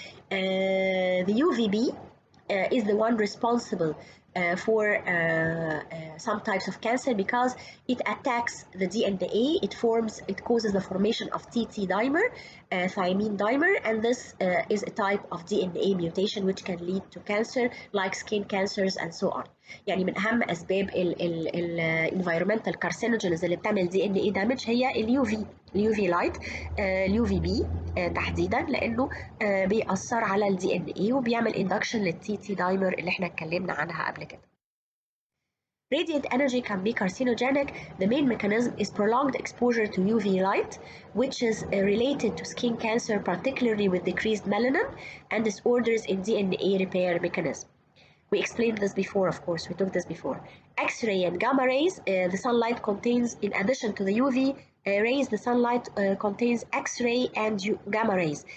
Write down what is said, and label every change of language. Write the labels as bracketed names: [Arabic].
[English] The UVB is the one responsible for some types of cancer because it attacks the DNA. It causes the formation of TT dimer, thymine dimer, and this is a type of DNA mutation which can lead to cancer like skin cancers and so on. [Arabic] يعني من أهم أسباب environmental carcinogens اللي بتعمل DNA damage هي اليو في لايت، اليو في بي تحديدا، لأنه بيأثر على الدي ان اي وبيعمل induction للتي تي دايمر اللي احنا اتكلمنا عنها قبل كده. [English] Radiant energy can be carcinogenic. The main mechanism is prolonged exposure to UV light, which is related to skin cancer, particularly with decreased melanin and disorders in DNA repair mechanism. We explained this before, of course, we took this before. X-ray and gamma rays, the sunlight contains, in addition to the UV rays, the sunlight contains X-ray and gamma rays.